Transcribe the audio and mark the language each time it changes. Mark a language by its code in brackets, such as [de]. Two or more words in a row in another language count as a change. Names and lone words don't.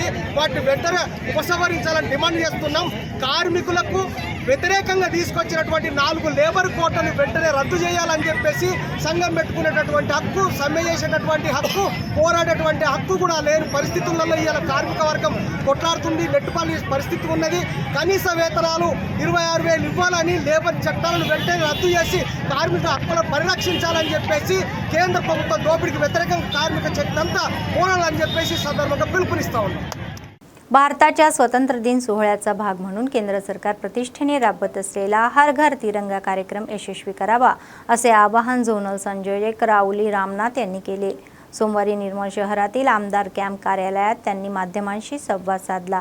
[te] వాటిని వెంటనే ఉపసంహరించాలని డిమాండ్ చేస్తున్నాం। కార్మికులకు వ్యతిరేకంగా తీసుకొచ్చినటువంటి 4 లేబర్ కోడ్లను వెంటనే రద్దు చేయాలని చెప్పేసి సంఘం పెట్టుకునేటటువంటి హక్కు, సమ్మె చేసేటటువంటి హక్కు, పోరాడేటువంటి హక్కు కూడా లేని పరిస్థితులలో ఇవాళ కార్మిక వర్గం కొట్లాడుతుంది, నెట్టుపల్లి పరిస్థితి ఉన్నది। కనీస వేతనాలు 26,000 ఇవ్వాలని, లేబర్ చట్టాలను వెంటనే రద్దు చేసి కార్మిక హక్కులను పరిరక్షించాలని చెప్పేసి కేంద్ర ప్రభుత్వం దోపిడీకి వ్యతిరేకంగా కార్మిక చట్టంతా పోరాడాలని చెప్పేసి సందర్భంగా పిలుపునిస్తా ఉన్నాం। [mr] भारताच्या स्वातंत्र्य दिन सोहळ्याचा भाग म्हणून केंद्र सरकार प्रतिष्ठेने राबवत असलेला हर घर तिरंगा कार्यक्रम यशस्वी करावा असे आवाहन झोनल संयोजक राहुली रामनाथ यांनी केले। सोमवारी निर्मल शहरातील आमदार कॅम्प कार्यालयात त्यांनी माध्यमांशी संवाद साधला।